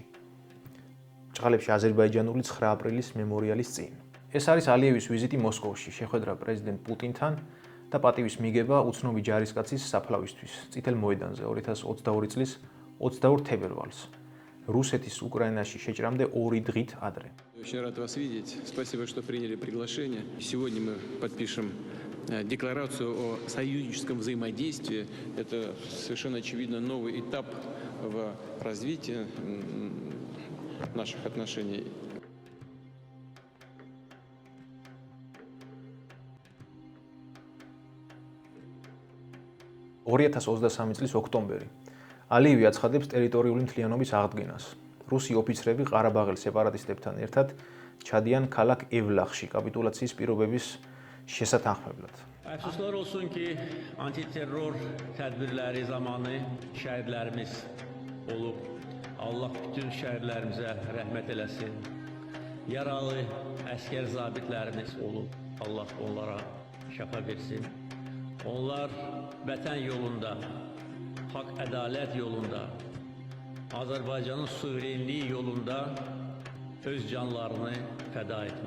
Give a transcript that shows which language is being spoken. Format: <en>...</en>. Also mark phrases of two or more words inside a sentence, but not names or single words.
<ka>ბრჭყალებში აზერბაიჯანული 9 აპრილის მემორიალის წინ. ეს არის ალიევის ვიზიტი მოსკოვში, შეხვედრა პრეზიდენტ პუტინთან და პატივის მიგება უცნობი ჯარისკაცის საფლავისთვის წითელ მოედანზე 2022 წლის 22 თებერვალს. რუსეთის უკრაინაში შეჭრამდე 2 დღით ადრე.</ka> <ru>Очень рад вас видеть. Спасибо, что приняли приглашение. Сегодня мы подпишем декларацию о союзническом взаимодействии. Это совершенно очевидно новый этап в развитии наших отношений.</ru> <ka>2023 წლის ოქტომბერი. ალიევი აცხადებს ტერიტორიული მთლიანობის აღდგენას. რუსი ოფიცრები ყარაბაღელ სეპარატისტებთან ერთად ჩადიან ქალაქ ევლახში კაპიტულაციის pirobების შესათანხმებლად.</ka> <az>Əfsuslar olsun ki, antiterror tədbirləri zamanı şəhidlərimiz olub. Allah bütün şəhidlərimizə rəhmət eləsin. Yaralı əskər zabitlərimiz olub. Allah onlara şəfa versin. Onlar vətən yolunda, haqq ədalət yolunda, Azərbaycanın suverenliyi yolunda öz canlarını fəda etmiş.</az>